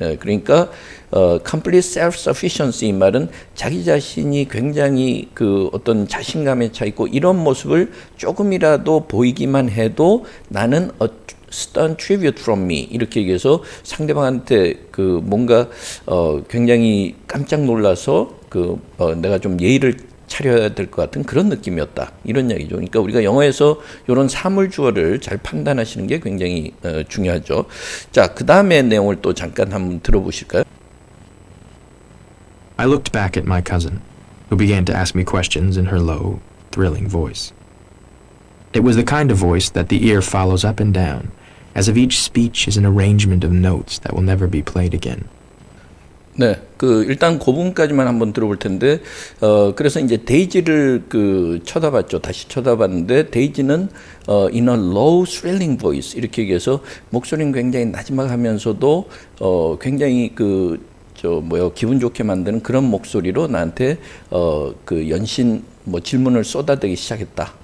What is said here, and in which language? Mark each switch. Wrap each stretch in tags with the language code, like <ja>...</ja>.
<ko>그러니까</ko> <en>complete self-sufficiency</en> <ko>이 말은 자기 자신이 굉장히 어떤 자신감에 차 있고 이런 모습을 조금이라도 보이기만 해도 나는</ko> <en>a stern tribute from me</en> <ko>이렇게 얘기해서 상대방한테 뭔가 굉장히 깜짝 놀라서 내가 좀 예의를 차려야 될 것 같은 그런 느낌이었다. 이런 이야기죠. 그러니까 우리가 영어에서 이런 사물주어를 잘 판단하시는 게 굉장히 중요하죠. 자, 그 다음에 내용을 또 잠깐 한번 들어보실까요?</ko> <en>I looked back at my cousin, who began to ask me questions in her low, thrilling voice. It was the kind of voice that the ear follows up and down, as if each speech is an arrangement of notes that will never be played again.</en> <ko>네, 일단 그 부분까지만 한번 들어볼 텐데, 그래서 이제 데이지를 쳐다봤죠. 다시 쳐다봤는데, 데이지는</ko> <en>in a low, thrilling voice</en> <ko>이렇게 얘기해서 목소리는 굉장히 나지막하면서도 굉장히 기분 좋게 만드는 그런 목소리로 나한테 연신 질문을 쏟아대기 시작했다.</ko>